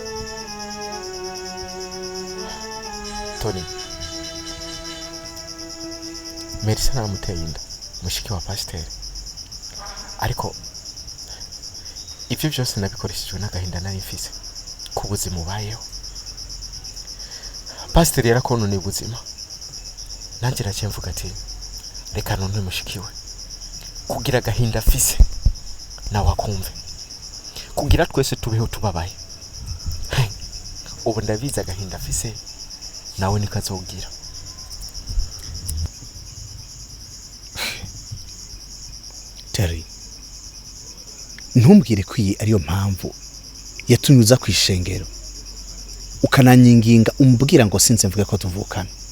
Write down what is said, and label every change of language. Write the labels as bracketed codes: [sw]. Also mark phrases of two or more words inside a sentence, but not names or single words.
[rn] Tony, Melissa namuteye inda, mushiki wa pasiteri. Ariko ibyo byose nabikoreshejwe n'agahinda nari mfise ku buzima ubayeho. Pasiteri yarakononeye ubuzima, nanjye naciye mvuga ati reka none mushiki we kugira agahinda afise nawe akumve, kugira twese tubeho tubabaye. Ubu ndabizi agahinda afise nawe niko azogira. Terry, ntumbwire ko iyi ariyo mpamvu yatumye uza ku ishengero ukananyinginga umbwira ngo sinze mvuge ko tuvukana.